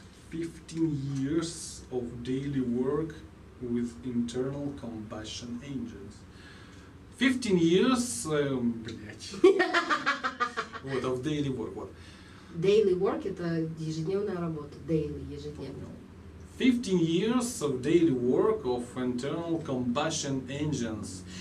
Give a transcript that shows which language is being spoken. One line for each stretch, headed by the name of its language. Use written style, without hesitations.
English: 15 years of daily work with internal combustion engines. 15 years,
Russian: блять. Вот,
English: of daily work.
Russian: Вот.
English: Daily work
Russian: — это ежедневная работа. Daily, ежедневно.
English: 15 years of daily work of internal combustion engines.